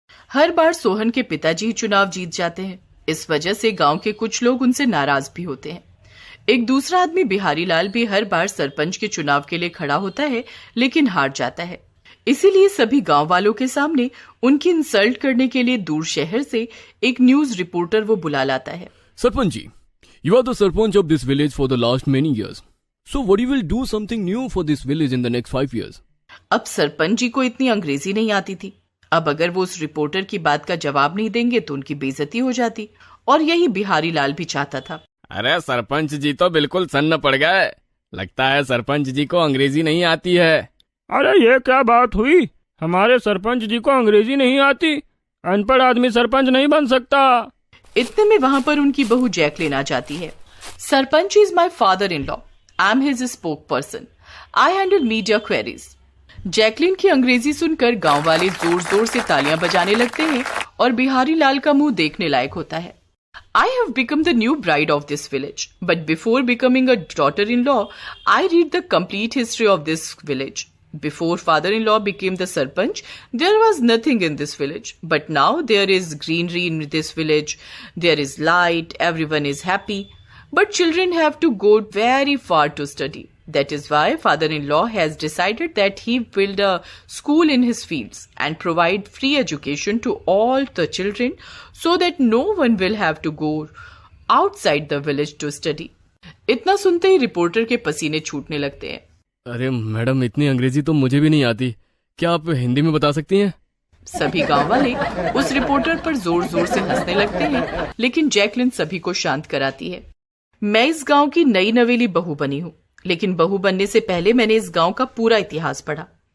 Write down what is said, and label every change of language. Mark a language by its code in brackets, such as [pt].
[hi] हर बार सोहन के पिताजी ही चुनाव जीत जाते हैं। इस वजह से गांव के कुछ लोग उनसे नाराज भी होते हैं। एक दूसरा आदमी बिहारी लाल भी हर बार सरपंच के चुनाव के लिए खड़ा होता है लेकिन हार जाता है। इसीलिए सभी गांव वालों के सामने उनकी इंसल्ट करने के लिए दूर शहर से एक न्यूज रिपोर्टर वो बुला लाता है। Sarpanch ji, [en] you are the sarpanch of this village for the last many years. So what you will do something new for this village in the next 5 years? [hi] अब सरपंच जी को इतनी अंग्रेजी नहीं आती थी। अब अगर वो उस रिपोर्टर की बात का जवाब नहीं देंगे तो उनकी बेइज्जती हो जाती, और यही बिहारी लाल भी चाहता था। अरे सरपंच जी तो बिल्कुल सन्न पड़ गए, लगता है सरपंच जी को अंग्रेजी नहीं आती है। अरे ये क्या बात हुई, हमारे सरपंच जी को अंग्रेजी नहीं आती? अनपढ़ आदमी सरपंच नहीं बन सकता। इतने में वहां पर उनकी बहू जैकलिन आ जाती है। [en] Sarpanch is my father in law, I am his spoke person, I handle media queries. [hi] Jacqueline की अंग्रेजी सुनकर गांव वाले जोर जोर से तालियां बजाने लगते हैं और बिहारी लाल का मुंह देखने लायक होता है। [en] I have become the new bride of this village, but before becoming a daughter-in-law, I read the complete history of this village. Before father-in-law became the sarpanch, there was nothing in this village, but now there is greenery in this village, there is light, everyone is happy, but children have to go very far to study. That is why father-in-law has decided that he build a school in his fields and provide free education to all the children so that no one will have to go outside the village to study. [hi] इतना सुनते ही reporter के पसीने छूटने लगते हैं। अरे madam, इतनी अंग्रेजी तो मुझे भी नहीं आती, क्या आप हिंदी में बता सकती हैं? सभी गांव वाले उस रिपोर्टर पर जोर जोर से हंसने लगते हैं, लेकिन जैकलिन सभी को शांत कराती है। मैं इस गांव की नई नवेली बहू बनी हूँ, लेकिन बहू बनने से पहले मैंने इस गांव का पूरा इतिहास पढ़ा।